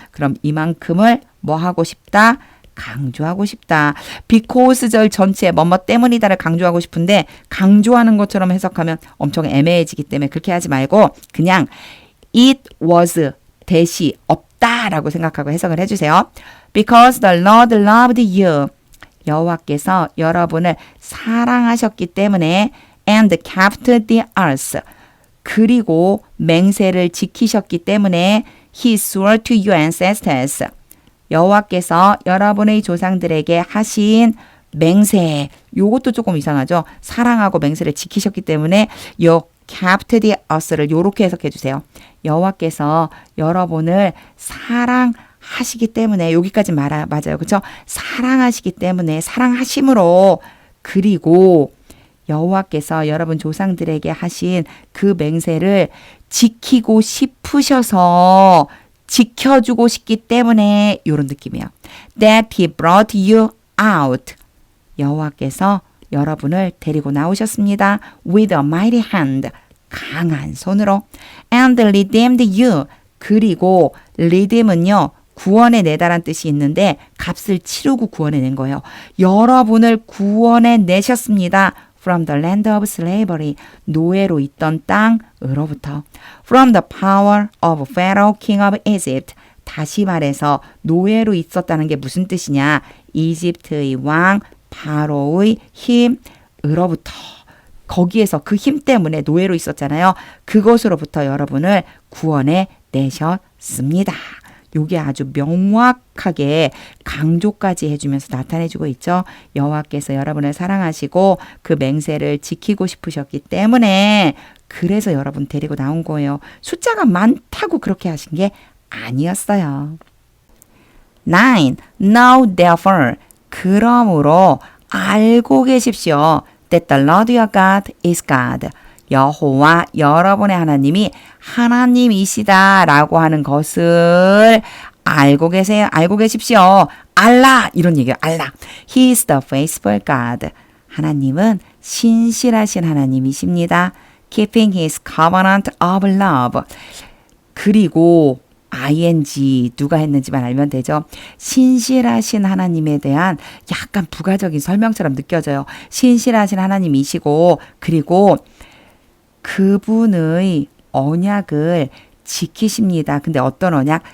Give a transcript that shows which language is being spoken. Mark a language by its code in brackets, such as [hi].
[ko] 그럼 이만큼을 뭐 하고 싶다? 강조하고 싶다. because절 전체에 뭐뭐 때문이다를 강조하고 싶은데 강조하는 것처럼 해석하면 엄청 애매해지기 때문에 그렇게 하지 말고 그냥 it was 대시 없다라고 생각하고 해석을 해주세요. [en] Because the Lord loved you. [ko] 여호와께서 여러분을 사랑하셨기 때문에 [en] and kept the earth. [ko] 그리고 맹세를 지키셨기 때문에 [en] He swore to your ancestors. [ko] 여호와께서 여러분의 조상들에게 하신 맹세. 요것도 조금 이상하죠. 사랑하고 맹세를 지키셨기 때문에 요 [en] kept the earth [ko] 를 요렇게 해석해 주세요. 여호와께서 여러분을 사랑하시기 때문에 여기까지 맞아요. 그렇죠? 사랑하시기 때문에 사랑하심으로 그리고 여호와께서 여러분 조상들에게 하신 그 맹세를 지키고 싶으셔서 지켜주고 싶기 때문에 이런 느낌이에요. [en] That he brought you out. [ko] 여호와께서 여러분을 데리고 나오셨습니다. [en] With a mighty hand. [ko] 강한 손으로. [en] And redeemed you. [ko] 그리고 redeem은요. 구원해 내다란 뜻이 있는데 값을 치르고 구원해 낸 거예요. 여러분을 구원해 내셨습니다. [en] From the land of slavery. [ko] 노예로 있던 땅으로부터. [en] From the power of Pharaoh, king of Egypt. [ko] 다시 말해서 노예로 있었다는 게 무슨 뜻이냐. 이집트의 왕 바로의 힘으로부터. 거기에서 그 힘 때문에 노예로 있었잖아요. 그것으로부터 여러분을 구원해 내셨습니다. 요게 아주 명확하게 강조까지 해주면서 나타내주고 있죠. 여호와께서 여러분을 사랑하시고 그 맹세를 지키고 싶으셨기 때문에 그래서 여러분 데리고 나온 거예요. 숫자가 많다고 그렇게 하신 게 아니었어요. [en] 9. Know therefore. [ko] 그러므로 알고 계십시오. [en] That the Lord your God is God. [ko] 여호와 여러분의 하나님이 하나님이시다라고 하는 것을 알고 계세요. 알고 계십시오. 알라 이런 얘기예요. 알라. [en] He is the faithful God. [ko] 하나님은 신실하신 하나님이십니다. [en] Keeping his covenant of love. [ko] 그리고 ing 누가 했는지만 알면 되죠. 신실하신 하나님에 대한 약간 부가적인 설명처럼 느껴져요. 신실하신 하나님이시고 그리고 그분의 언약을 지키십니다. 근데 어떤 언약?